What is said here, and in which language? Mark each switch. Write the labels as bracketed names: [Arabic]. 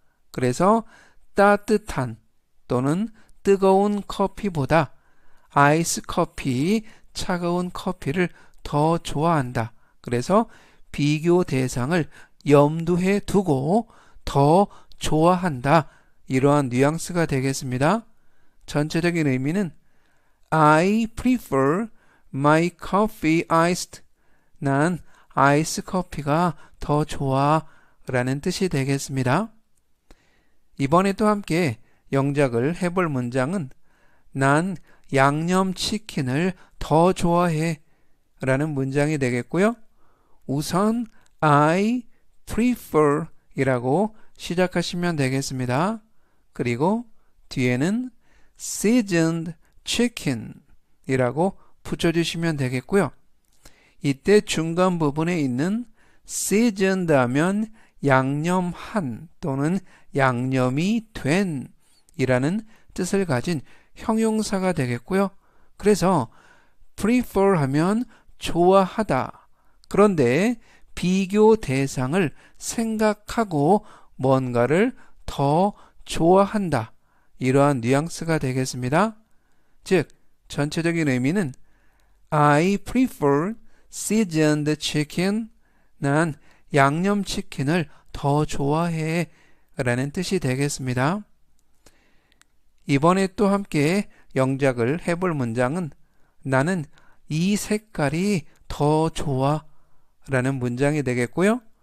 [Korean] 그래서 따뜻한 또는 뜨거운 커피보다 아이스 커피, 차가운 커피를 더 좋아한다. 그래서 비교 대상을 염두에 두고 더 좋아한다. 이러한 뉘앙스가 되겠습니다. 전체적인 의미는 [English] I prefer my coffee iced. [Korean] 난 아이스 커피가 더 좋아 라는 뜻이 되겠습니다. 이번에 또 함께 영작을 해볼 문장은 난 양념치킨을 더 좋아해 라는 문장이 되겠고요. 우선 [English] I prefer [Korean] 이라고 시작하시면 되겠습니다. 그리고 뒤에는 [English] seasoned chicken [Korean] 이라고 붙여주시면 되겠고요. 이때 중간 부분에 있는 seasoned 하면 양념한 또는 양념이 된 이라는 뜻을 가진 형용사가 되겠고요. 그래서 prefer 하면 좋아하다. 그런데 비교 대상을 생각하고 뭔가를 더 좋아한다. 이러한 뉘앙스가 되겠습니다. 즉, 전체적인 의미는 [English] I prefer seasoned chicken. [Korean] 난 양념치킨을 더 좋아해 라는 뜻이 되겠습니다. 이번에 또 함께 영작을 해볼 문장은 나는 이 색깔이 더 좋아 라는 문장이 되겠고요.